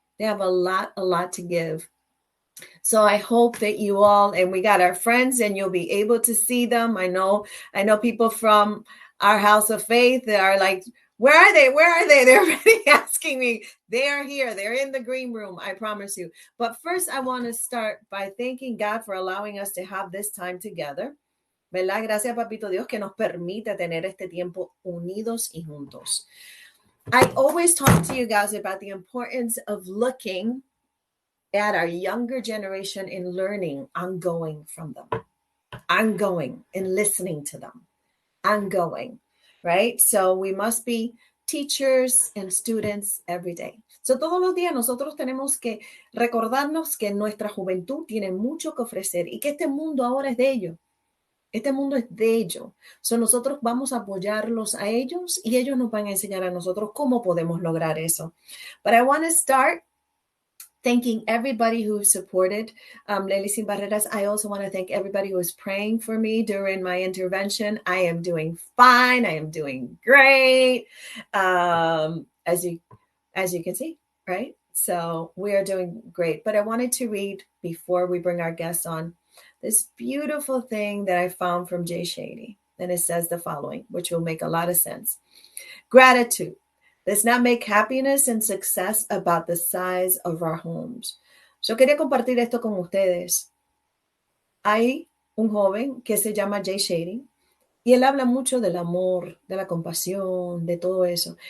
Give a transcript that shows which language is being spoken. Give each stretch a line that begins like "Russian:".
English: They have a lot to give. So I hope that you all, and we got our friends and you'll be able to see them. I know people from our house of faith that are like, where are they? They're already asking me. They are here. They're in the green room. I promise you. But first, I want to start by thanking God for allowing us to have this time together.
Spanish: ¿Verdad? Gracias, Papito Dios, que nos permite tener este tiempo unidos y juntos.
English: I always talk to you guys about the importance of looking at our younger generation and learning ongoing from them. Ongoing and listening to them. Ongoing. Right? So we must be teachers and students every day.
Spanish: So todos los días nosotros tenemos que recordarnos que nuestra juventud tiene mucho que ofrecer y que este mundo ahora es de ellos. Este mundo es de ellos. So nosotros vamos a apoyarlos a ellos y ellos nos van a enseñar a nosotros cómo podemos lograr eso.
English: But I want to start thanking everybody who supported Lely Sin Barreras. I also want to thank everybody who was praying for me during my intervention. I am doing fine. I am doing great. As you can see, right? So we are doing great. But I wanted to read, before we bring our guests on, this beautiful thing that I found from Jay Shady. And it says the following, which will make a lot of sense. Gratitude does not make happiness and success about the size of our homes.
Spanish: Yo quería compartir esto con ustedes. Hay un joven que se llama Jay Shady y él habla mucho del amor, de la compasión, de todo eso.